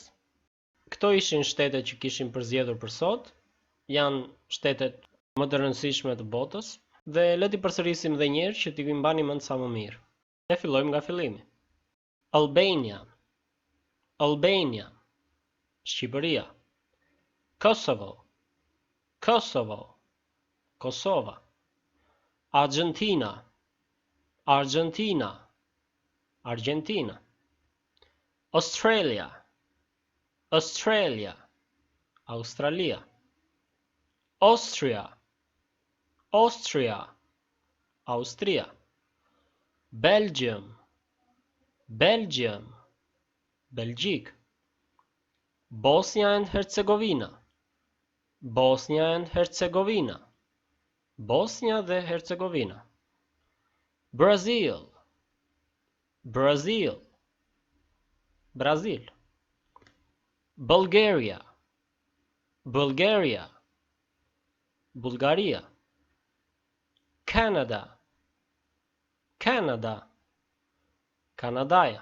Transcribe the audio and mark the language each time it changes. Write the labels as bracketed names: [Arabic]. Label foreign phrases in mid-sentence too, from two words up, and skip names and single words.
[Albanian] Këto ishin shtetet që kishim përzgjedhur për sot, janë shtetet më të rëndësishme të botës, dhe le t'i përsërisim edhe një herë që t'i mbani mend sa më mirë. Ne fillojmë nga fillimi. Albania, Albania, Shqipëria. Kosovo, Kosovo, Kosova. Argentina, Argentina, Argentina. Australia, Australia, Australia. Austria, Austria, Austria. Belgium, Belgium, Belgjik. Bosnia and Herzegovina, Bosnia and Herzegovina, Bosnia dhe Hercegovina. Brazil, Brazil, Brazil. Bulgaria, Bulgaria, Bulgaria. Canada, Canada, Kanadaja.